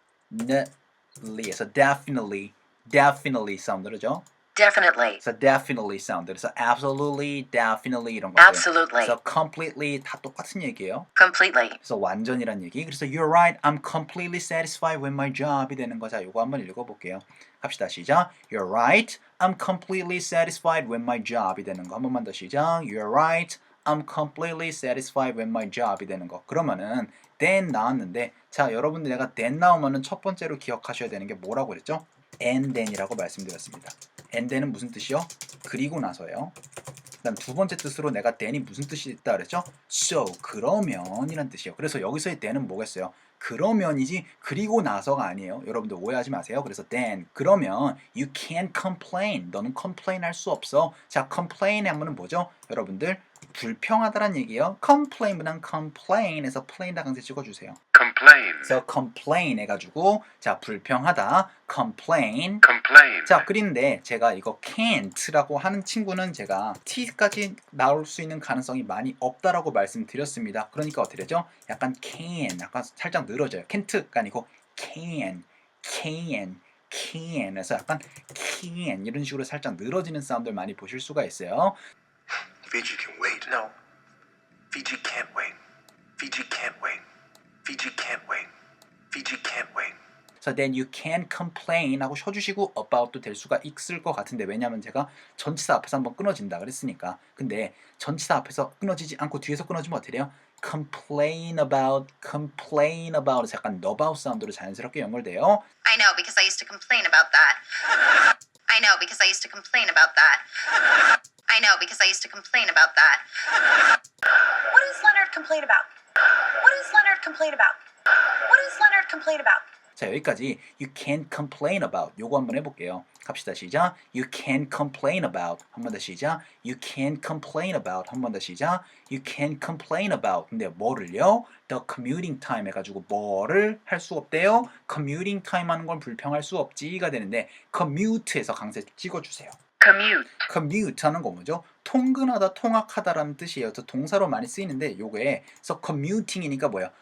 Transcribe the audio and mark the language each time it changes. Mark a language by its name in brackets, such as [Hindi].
[Korean] definitely에서 definitely 사운드죠. [English] Definitely. [Korean] 그래서 definitely 사운드. 그래서 absolutely, definitely 이런 것들. [English] Absolutely. [Korean] 그래서 completely 다 똑같은 얘기예요. [English] Completely. [Korean] 그래서 완전이란 얘기. [English] 그래서 you're right, I'm completely satisfied with my job이 되는 거. [Korean] 자, 요거 한번 읽어볼게요. 갑시다. 시작. [English] You're right, I'm completely satisfied with my job이 되는 거. [Korean] 한 번만 더 시작. [English] You're right, I'm completely satisfied with my job이 되는 거. [Korean] 그러면은 then 나왔는데 자, 여러분들 내가 then 나오면은 첫 번째로 기억하셔야 되는 게 뭐라고 그랬죠? and then이라고 말씀드렸습니다. and then은 무슨 뜻이요? 그리고 나서요. 그다음 두 번째 뜻으로 내가 then이 무슨 뜻이 있다 그랬죠? so 그러면이란 뜻이에요. 그래서 여기서의 then은 뭐겠어요? 그러면이지 그리고 나서가 아니에요. 여러분들 오해하지 마세요. 그래서 [English] then [Korean] 그러면 [English] you can't complain. [Korean] 너는 complain 할 수 없어. 자, complain 하면은 뭐죠? 여러분들 불평하다란 얘기예요. complain보단 complain에서 plain다 강세 찍어주세요. [English] Complain. [Korean] 그래서 complain 해가지고 자 불평하다 complain. [English] Complain. [Korean] 자 그런데 제가 이거 can't라고 하는 친구는 제가 t까지 나올 수 있는 가능성이 많이 없다라고 말씀드렸습니다. 그러니까 어떻게 되죠? 약간 can 약간 살짝 늘어져요. can't가 아니고 can 그래서 약간 can 이런 식으로 살짝 늘어지는 사운드를 많이 보실 수가 있어요. [English] Fiji can wait. No. Fiji can't wait. Fiji can't wait. Fiji can't wait. Fiji can't wait. So then you can complain [Korean] 하고 쉬어주시고 about도 될 수가 있을 것 같은데 왜냐면 제가 전치사 앞에서 한번 끊어진다 그랬으니까. 근데 전치사 앞에서 끊어지지 않고 뒤에서 끊어지면 어떻게 돼요? complain about 약간 about 사운드로 자연스럽게 연결돼요. [English] I know because I used to complain about that. I know because I used to complain about that. I know because I used to complain about that. What does Leonard complain about? What does Leonard complain about? What does Leonard complain about? [Korean] 자 여기까지 [English] you can't complain about [Korean] 요거 한번 해볼게요. 갑시다 시작. [English] You can't complain about [Korean] 한 번 더 시작. [English] You can't complain about 한 번 더 시작. You can't complain about [Korean] 근데 뭐를요? The commuting time 해가지고 뭐를 할 수 없대요? [English] commuting time [Korean] 하는 건 불평할 수 없지가 되는데 commute에서 강세 찍어주세요. [English] Commute. [Korean] commute 하는 거 뭐죠? 통근하다, 통학하다라는 뜻이에요. 저 동사로 많이 쓰이는데 요게 그래서 commuting이니까 뭐예요?